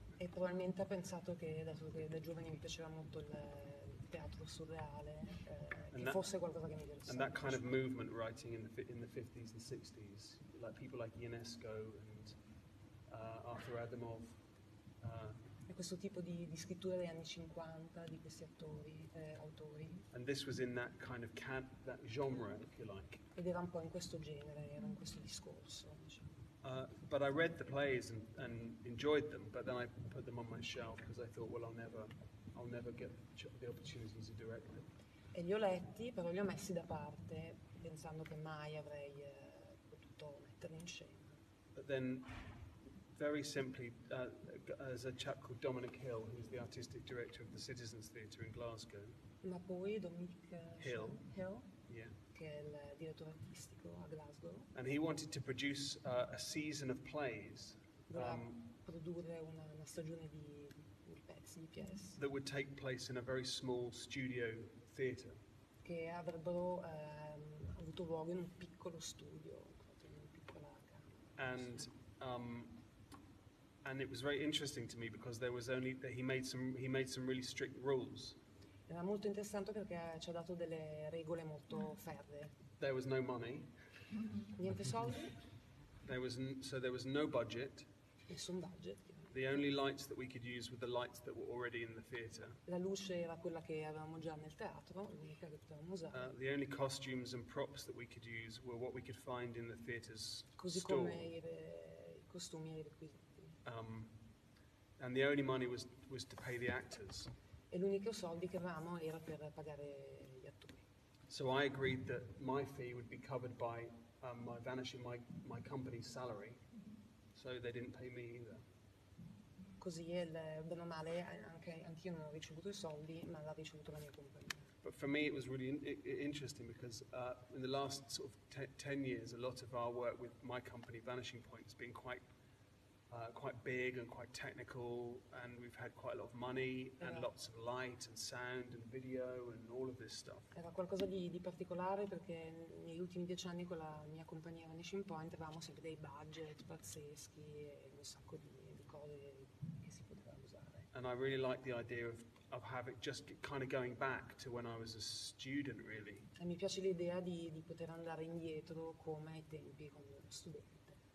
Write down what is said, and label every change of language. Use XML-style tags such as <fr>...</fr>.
<it>e probabilmente ha pensato che, dato che da giovane mi piaceva molto il teatro surreale, che fosse qualcosa che mi interessava.</it> <en>And that kind of movement writing in the 50s and 60s, like people like Ionesco and Arthur Adamov.</en> <it>E questo tipo di scrittura degli anni 50 di questi autori.</it> <en>And this was in that kind of that genre, if you like.</en> <it>Ed era un po' in questo genere, era in questo discorso, diciamo.</it> <en>But I read the plays and enjoyed them, but then I put them on my shelf because I thought, well, I'll never get the opportunity to direct them.</en> <it>E li ho letti, però li ho messi da parte, pensando che mai avrei potuto metterli in scena.</it> <en>But then, very simply, there's a chap called Dominic Hill, who's the artistic director of the Citizens Theatre in Glasgow.</en> <it>Ma poi Dominic Hill.</it> <en>Yeah.</en> <it>Che è il direttore artistico a Glasgow.</it> <en>And he wanted to produce a season of plays.</en> <it>Produrre una stagione di pezzi, di pièce.</it> <en>That would take place in a very small studio theatre.</en> <it>Che avrebbero avuto luogo in un piccolo studio, in una piccola camera.</it> <en>And it was very interesting to me because he made some really strict rules.</en> <it>Era molto interessante perché ci ha dato delle regole molto ferree.</it> <en>There was no money.</en> <it>Niente soldi.</it> <en>There was no budget.</en> <it>Nessun budget.</it> <en>The only lights that we could use were the lights that were already in the theatre.</en> <it>La luce era quella che avevamo già nel teatro, l'unica che potevamo usare.</it> <en>The only costumes and props that we could use were what we could find in the theatre's</en> <it>Così</it> <en>store.</en> <it>come i costumi e i requisiti.</it> <en>And the only money was to pay the actors.</en> <it>E l'unico soldi che avevamo era per pagare gli attori.</it> <en>So I agreed that my fee would be covered by my company's salary, so they didn't pay me either.</en> <it>Così, bene o male, anch'io non ho ricevuto i soldi, ma l'ha ricevuto la mia compagnia.</it> <en>But for me it was really interesting because in the last sort of 10 years, a lot of our work with my company, Vanishing Point, has been quite big and quite technical, and we've had quite a lot of money and lots of light and sound and video and all of this stuff.</en> <it>Era qualcosa di particolare perché negli ultimi 10 anni con la mia compagnia Vanishing Point avevamo sempre dei budget pazzeschi e un sacco di cose che si potevano usare.</it> <en>And I really like the idea of having just kind of going back to when I was a student, really.</en> <it>E mi piace l'idea di poter andare indietro come ai tempi quando ero studente.</it>